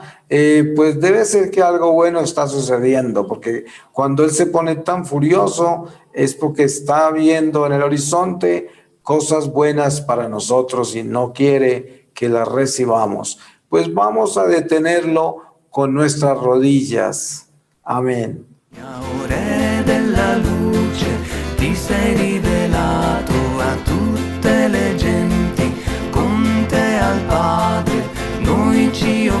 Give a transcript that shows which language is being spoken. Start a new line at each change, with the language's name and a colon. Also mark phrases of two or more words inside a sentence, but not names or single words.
Spanish: Pues debe ser que algo bueno está sucediendo, porque cuando él se pone tan furioso es porque está viendo en el horizonte cosas buenas para nosotros y no quiere que las recibamos. Pues vamos a detenerlo con nuestras rodillas. Amén.
Italian: Re della luce, ti sei rivelato a tutte le genti, con te al Padre, noi ci